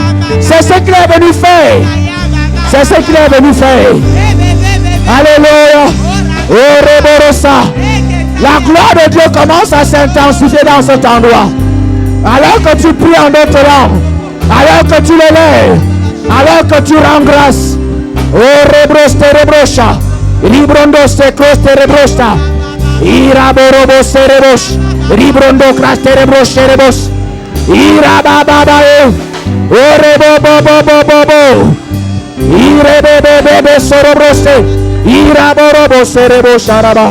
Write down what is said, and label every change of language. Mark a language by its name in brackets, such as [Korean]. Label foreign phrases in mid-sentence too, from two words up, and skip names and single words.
[French] C'est ce qu'il est venu faire. C'est ce qu'il est venu faire. Alléluia. La gloire de Dieu commence à s'intensifier dans cet endroit. Alors que tu pries en d'autres langues, alors que tu l'élèves, alors que tu rends grâce. Librondo secos terebrosta. Iraborobo cerebos. Librondo cras terebros cerebos. Irabababae. Orebobobobobo. Irebebebebe sorobrose. Iraborobo cerebos sharaba.